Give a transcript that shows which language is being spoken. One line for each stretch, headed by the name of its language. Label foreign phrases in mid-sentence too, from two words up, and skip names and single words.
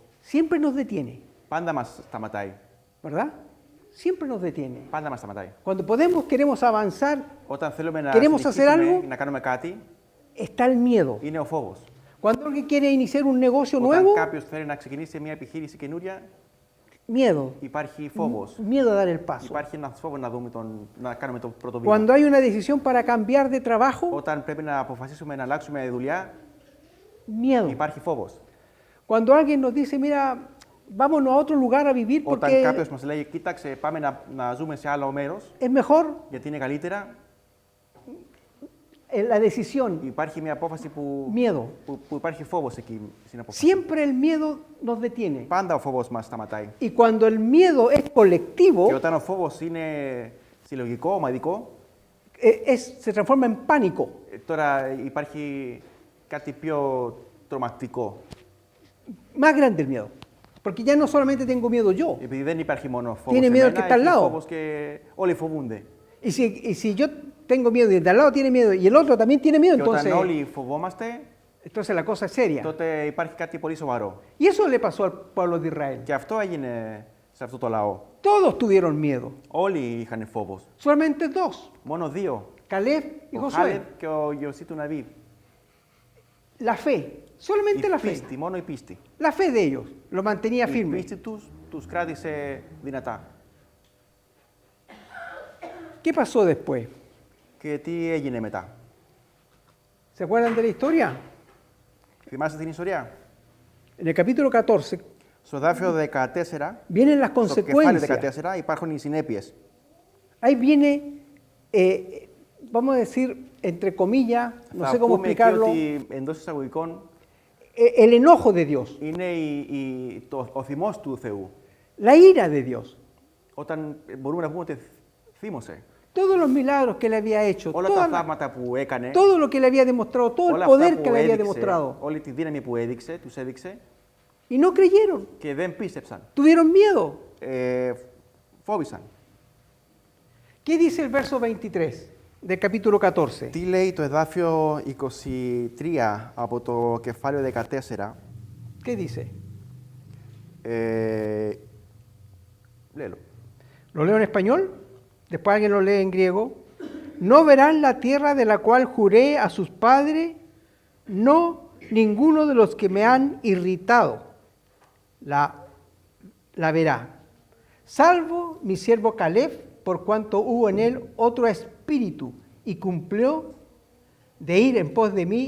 Spanish: siempre nos detiene,
Greek: πάντα μας σταματάει.
Spanish: ¿verdad? Siempre nos detiene.
Greek: Πάντα μας σταματάει.
Spanish: Cuando queremos avanzar,
Greek: Όταν θέλουμε να
Spanish: Queremos hacer
Greek: συνεχίσουμε,
Spanish: algo,
Greek: να κάνουμε κάτι,
Spanish: está el miedo.
Greek: είναι ο φόβος.
Spanish: Cuando alguien quiere iniciar un negocio
Greek: Όταν
Spanish: nuevo,
Greek: κάποιος θέλει να ξεκινήσει μια επιχείρηση καινούρια,
Spanish: miedo.
Greek: υπάρχει φόβος.
Spanish: Miedo a dar el paso.
Greek: Υπάρχει ένας φόβος να κάνουμε το πρώτο βήμα.
Spanish: Cuando hay una decisión para cambiar de trabajo,
Greek: Όταν πρέπει να αποφασίσουμε να αλλάξουμε δουλειά,
Spanish: miedo.
Greek: υπάρχει φόβος.
Spanish: Cuando alguien nos dice, mira, vámonos a otro lugar a vivir
Greek: Όταν
Spanish: porque
Greek: κάποιος μας λέει, κοίταξε, πάμε να ζούμε σε άλλο μέρος,
Spanish: es mejor,
Greek: γιατί είναι καλύτερα,
Spanish: la decisión,
Greek: υπάρχει μια απόφαση
Spanish: miedo.
Greek: που υπάρχει φόβος εκεί στην απόφαση.
Spanish: Siempre el miedo nos detiene.
Greek: Πάντα ο φόβος μας σταματάει.
Spanish: Y cuando el miedo es
Greek: Και
Spanish: colectivo,
Greek: όταν ο φόβος είναι συλλογικό, ομαδικό,
Spanish: se transforma en pánico.
Greek: τώρα υπάρχει κάτι πιο τρομακτικό.
Spanish: Más grande el miedo. Porque ya no solamente tengo miedo yo.
Greek: Επειδή δεν υπάρχει μόνο φόβος
Spanish: Tiene
Greek: σε
Spanish: miedo
Greek: μένα,
Spanish: el que está al
Greek: έχει
Spanish: lado.
Greek: φόβος και όλοι φοβούνται.
Spanish: Y si yo tengo miedo y el de al lado tiene miedo y el otro también tiene miedo,
Greek: Και όταν
Spanish: entonces,
Greek: όλοι φοβόμαστε,
Spanish: entonces la cosa es seria.
Greek: τότε υπάρχει κάτι πολύ σοβαρό.
Spanish: Y eso le pasó al pueblo de Israel.
Greek: Και αυτό έγινε σε αυτό το λαό.
Spanish: Todos tuvieron miedo.
Greek: Όλοι είχαν φόβος.
Spanish: Solamente dos,
Greek: Μόνο δύο.
Spanish: Caleb y
Greek: Ο
Spanish: Josué.
Greek: Χάλεβ και ο Ιωσή του Ναβί.
Spanish: La fe, solamente
Greek: Η
Spanish: la fe.
Greek: πίστη, μόνο η πίστη.
Spanish: La fe de ellos lo mantenía
Greek: Η
Spanish: firme.
Greek: πίστη τους κράτησε δυνατά.
Spanish: ¿Qué pasó después?
Greek: Και τι έγινε μετά.
Spanish: ¿Se acuerdan de la historia?
Greek: Θυμάστε την ιστορία.
Spanish: En el capítulo 14
Greek: Στο δάφιο 14,
Spanish: vienen las
Greek: στο κεφάλαιο
Spanish: consecuencias.
Greek: 14 υπάρχουν οι συνέπειες.
Spanish: Ahí viene, vamos a decir, entre comillas, no sé
Greek: Θα
Spanish: cómo
Greek: πούμε εκεί
Spanish: explicarlo,
Greek: ότι εντός εισαγωγικών
Spanish: el enojo de Dios,
Greek: είναι ο θυμός του Θεού.
Spanish: la ira de Dios,
Greek: Όταν μπορούμε να πούμε ότι θύμωσε.
Spanish: todos los milagros que le había hecho,
Greek: Όλα τα θαύματα που έκανε,
Spanish: todo lo que le había demostrado, todo el
Greek: όλα
Spanish: poder
Greek: αυτά
Spanish: que
Greek: που
Spanish: le había
Greek: έδειξε,
Spanish: demostrado.
Greek: όλη τη δύναμη που έδειξε, τους έδειξε
Spanish: Y no creyeron,
Greek: και δεν πίστεψαν.
Spanish: tuvieron miedo.
Greek: Φόβησαν.
Spanish: ¿Qué dice el verso 23 del capítulo 14?
Greek: Τι λέει το εδάφιο 23 από το κεφάλαιο 14.
Spanish: ¿Qué dice? Léelo. Lo leo en español, después alguien lo lee en griego. No verán la tierra de la cual juré a sus padres, no ninguno de los que me han irritado la verá, salvo mi siervo Caleb, por cuanto hubo en él otro espíritu y cumplió de ir en pos de mí.